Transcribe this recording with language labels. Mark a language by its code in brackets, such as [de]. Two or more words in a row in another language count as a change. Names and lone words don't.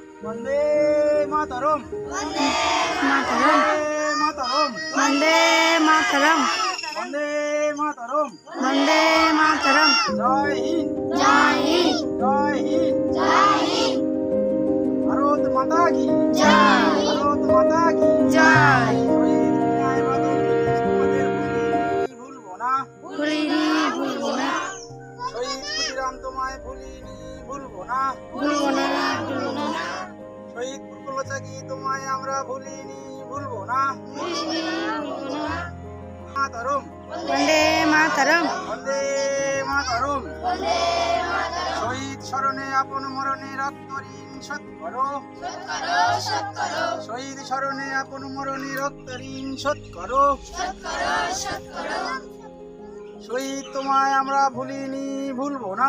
[sa] वंदे मातरम वंदे मातरम वंदे मातरम वंदे मातरम वंदे मातरम [hi] जय हिंद जय हिंद जय हिंद जय हिंद भारत माता की जय भारत माता की जय [bn] ভুলবো না ভুলিনি ভুলবো না শহীদ ক্ষুদিরাম তোমায় ভুলিনি ভুলবো না ভুলবো না ভুলবো না শহীদ ফুলচাকি তোমায় আমরা ভুলিনি ভুলবো না মাতরম [sa] वंदे मातरम বন্দে মাতরম वंदे मातरम [bn] শহীদ স্মরণে আপন মরণে রক্ত ঋণ শোধ করো শহীদ স্মরণে আপন মরণে রক্ত ঋণ শোধ করো শহীদ তোমায় আমরা ভুলিনি ভুলবো না